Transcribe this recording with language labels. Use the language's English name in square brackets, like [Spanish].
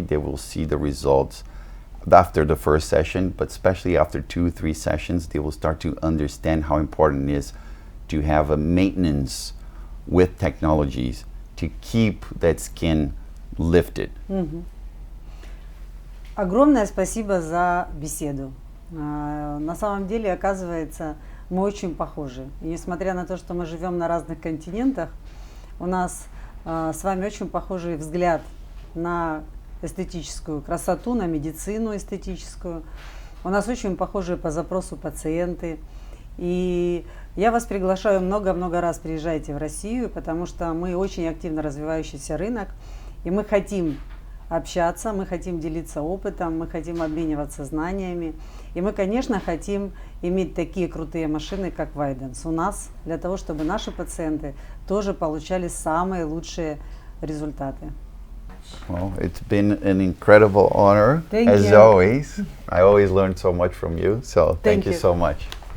[English] They will see the results after the first session, but especially after 2-3 sessions, they will start to understand how important it is to have a maintenance with technologies to keep that skin lifted. [Russian] Огромное спасибо за беседу. На самом деле, оказывается, мы очень похожи. И несмотря на то, что мы живем на разных континентах, у нас с вами очень похожий взгляд на эстетическую красоту, на медицину эстетическую. У нас очень похожие по запросу пациенты. И я вас приглашаю много-много раз приезжайте в Россию, потому что мы очень активно развивающийся рынок, и мы хотим общаться, мы хотим делиться опытом, мы хотим обмениваться знаниями. И мы, конечно, хотим иметь такие крутые машины, как Vydence у нас, для того, чтобы наши пациенты тоже получали самые лучшие результаты. [English] Well, it's been an incredible honor, as always. I always learn so much from you, so thank you so much.